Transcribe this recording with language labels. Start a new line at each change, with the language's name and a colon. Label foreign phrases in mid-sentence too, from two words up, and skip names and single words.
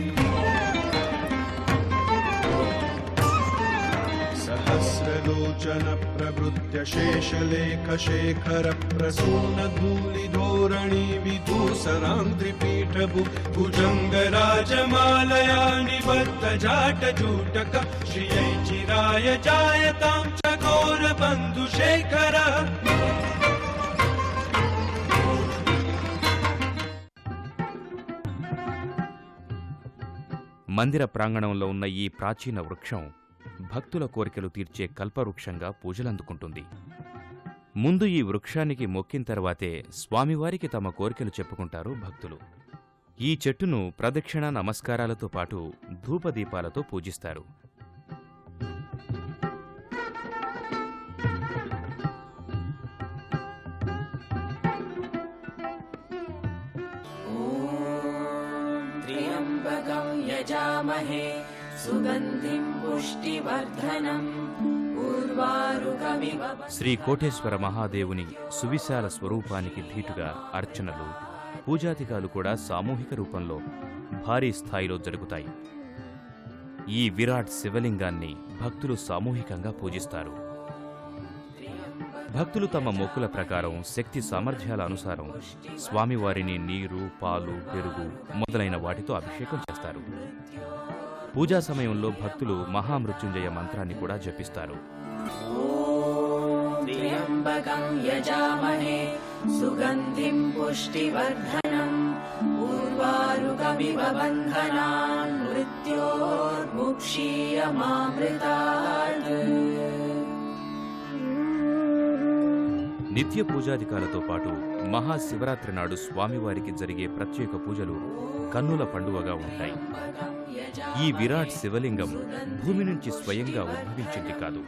Sanskrit: सहस्रलोचन प्रभृत्य शेषलेख शेखर प्रसून धूलिधोरणी विधूसरान्ध्रिपीठभु भुजङ्गराजमालया निबद्ध जाटजूटक श्रियै चिराय जायतां चकोर बन्धुशेखर
Telugu: మందిర ప్రాంగణంలో ఉన్న ఈ ప్రాచీన వృక్షం భక్తుల కోరికలు తీర్చే కల్పవృక్షంగా పూజలందుకుంటుంది. ముందు ఈ వృక్షానికి మొక్కిన తర్వాతే స్వామివారికి తమ కోరికలు చెప్పుకుంటారు భక్తులు. ఈ చెట్టును ప్రదక్షిణ నమస్కారాలతో పాటు ధూపదీపాలతో పూజిస్తారు.
Sanskrit: त्र्यम्बकं यजामहे सुगन्धिं पुष्टिवर्धनम् उर्वारुकमिव
Telugu: శ్రీ కోటేశ్వర మహాదేవుని సువిశాల స్వరూపానికి ధీటుగా అర్చనలు, పూజాధికాలు కూడా సామూహిక రూపంలో భారీ స్థాయిలో జరుగుతాయి. ఈ విరాట్ శివలింగాన్ని భక్తులు సామూహికంగా పూజిస్తారు. భక్తులు తమ మొక్కుల ప్రకారం శక్తి సామర్థ్యాల అనుసారం స్వామివారిని నీరు, పాలు, పెరుగు మొదలైన వాటితో అభిషేకం చేస్తారు. పూజా సమయంలో భక్తులు మహామృత్యుంజయ మంత్రాన్ని కూడా జపిస్తారు.
Sanskrit: त्र्यम्बकं यजामहे सुगन्धिं पुष्टिवर्धनम् उर्वारुकमिव बन्धनान् मृत्योर्मुक्षीयमामृतात्
Telugu: నిత్య పూజాధికాలతో పాటు మహాశివరాత్రి నాడు స్వామివారికి జరిగే ప్రత్యేక పూజలు కన్నుల పండువగా ఉంటాయి. ఈ విరాట్ శివలింగం భూమి నుంచి స్వయంగా ఉద్భవించింది కాదు.